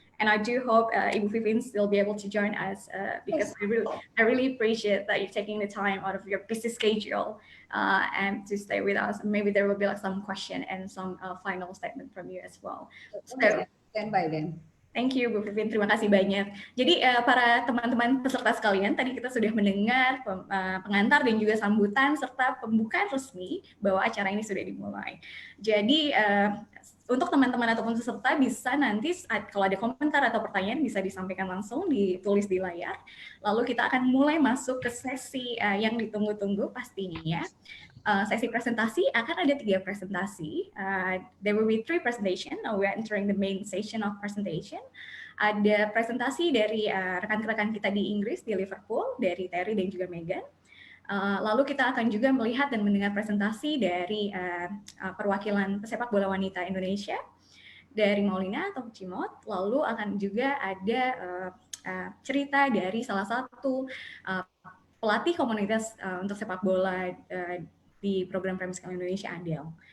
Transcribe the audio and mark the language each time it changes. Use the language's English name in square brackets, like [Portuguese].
[English] And I do hope Ibu Pipin will be able to join us because I really appreciate that you're taking the time out of your busy schedule and to stay with us. Maybe there will be like some question and some final statement from you as well. So stand by then. Thank you, Bu Pipin. [Indonesian] Terima kasih banyak. Jadi para teman-teman peserta sekalian, tadi kita sudah mendengar pengantar dan juga sambutan serta pembukaan resmi bahwa acara ini sudah dimulai. Jadi untuk teman-teman ataupun peserta bisa nanti kalau ada komentar atau pertanyaan bisa disampaikan langsung, ditulis di layar. Lalu kita akan mulai masuk ke sesi yang ditunggu-tunggu pastinya. Sesi presentasi akan ada 3 presentasi. [English] There will be 3 presentation. Now we are entering the main session of presentation. [Indonesian] Ada presentasi dari rekan-rekan kita di Inggris, di Liverpool, dari Terry dan juga Megan. Lalu kita akan juga melihat dan mendengar presentasi dari perwakilan pesepak bola wanita Indonesia, dari Maulina atau Cimot. Lalu akan juga ada cerita dari salah satu pelatih komunitas untuk sepak bola di program Premier Sekali Indonesia, Adel.